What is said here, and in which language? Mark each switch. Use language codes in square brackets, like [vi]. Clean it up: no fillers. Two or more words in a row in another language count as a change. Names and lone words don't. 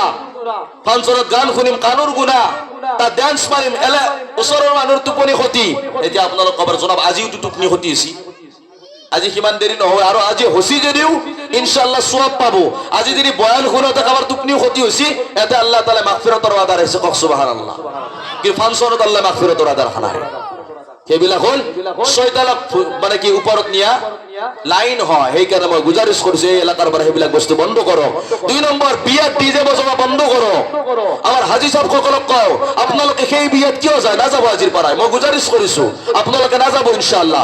[as] ফাংচনত গান শুনিম, কাণৰ গুণা। তাত ডান্স মাৰিম, ওচৰৰ মানুহৰ টোপনি ক্ষতি। এতিয়া আপোনালোক কবাৰ জনাব, আজিওতো টোপনি ক্ষতি হৈছে। আজি সিমান দেৰি নহয়, আৰু আজি হচি যদিও ইনশাআল্লাহ সওয়াব পাব। আজি যদি বয়ান শুনোতে কাবাৰ টোপনিও ক্ষতি হৈছে, এতে আল্লাহ তাআলা মাগফিরাতৰ ওয়াদা ৰাখিছে। কওক সুবহানাল্লাহ। কি ফাংচনত আল্লাহ মাগফিরাতৰ ওয়াদা রাখা নাই। সেইবিলাক হল শয়তানক মানে কি ওপৰত নিয়া লাইন হয়। সেইকাৰণে মই গুজাৰিশ কৰিছো, এই এলেকাৰ পৰা সেইবিলাক বস্তু বন্ধ কৰক। 2 নম্বৰ, বিয়াত ডিজে বজোৱা বন্ধ কৰক। আমাৰ হাজী সাহেব সকলক কওঁ, আপোনালোকে সেই বিয়াত কিয় যায়? নাযাব আজিৰ পৰাই, মই গুজাৰিশ কৰিছো, আপোনালোকে নাযাব ইনশাআল্লাহ।